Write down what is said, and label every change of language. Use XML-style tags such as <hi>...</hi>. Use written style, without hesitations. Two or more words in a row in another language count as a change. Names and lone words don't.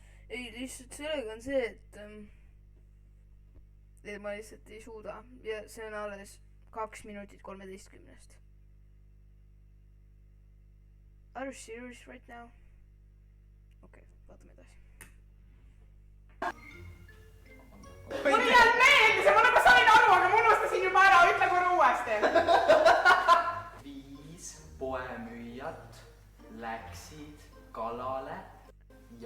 <et>ei, lihtsalt sellega on see, et ma lihtsalt ei suuda ja see on alles 2 minutit 13.</et> <en>Are you serious right now?</en> <et>Okei, vaatame edasi. mul ei jäänud meelde, see ma nagu sain aru, aga ma unustasin juba ära, ütle korra uuesti. 5 poemüüjat läksid kalale ja</et>